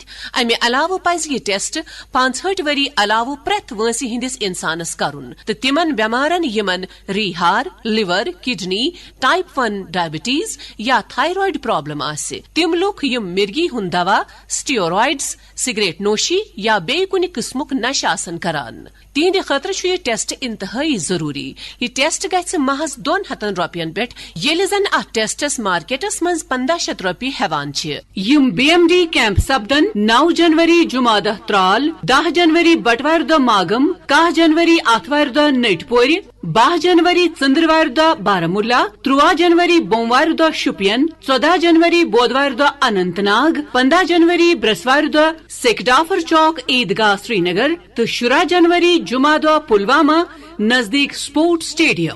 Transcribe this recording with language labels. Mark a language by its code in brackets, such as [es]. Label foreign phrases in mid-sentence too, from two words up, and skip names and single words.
[ks] امہِ علاوٕ پزِ یہِ ٹیسٹ 65 ؤری علاوٕ پرٛٮ۪تھ وٲنٛسہِ ہٕنٛدِس انسانس کرُن تہٕ تِمن بیمارن یمن ریہار، لیور، کڈنی، [en] type 1 diabetes [ks] یا [en] thyroid problem [ks] آسہِ. تم لوک یم مرگی ہند دوا، سٹیورائڈز، سگریٹ نوشی یا بیٚیہِ کُنہِ قٕسمُک نشہٕ آسن کران، تہنٛدِ خٲطرٕ چھُ یہ ٹیسٹ انتہائی ضروری. یہ ٹیسٹ گژھِ محض 200 رۄپین پٮ۪ٹھ ییٚلہِ زن اتھ ٹیسٹس مارکیٹس منٛز 1500 رۄپیہِ ہٮ۪وان چھِ. یم BMD کیمپ سپدن 9 جنوری جمعہ دۄہ ترال، 10 جنوری بٹوارِ دۄہ ماگم، 10 جنوری آتھوارِ دۄہ نٔٹۍ پورِ، 12 جنوری ژندروارِ دۄہ بارہمولہ، 13 جنوری بوموارِ دۄہ شُپین، 14 جنوری بودوارِ دۄہ اننت ناگ، 15 جنوری برسوارِ دۄہ سیکڈافر چوک عیدگاہ سری نگر تہٕ 16 جنوری جمعہ دۄہ پلوامہ نزدیک [en] sport stadium.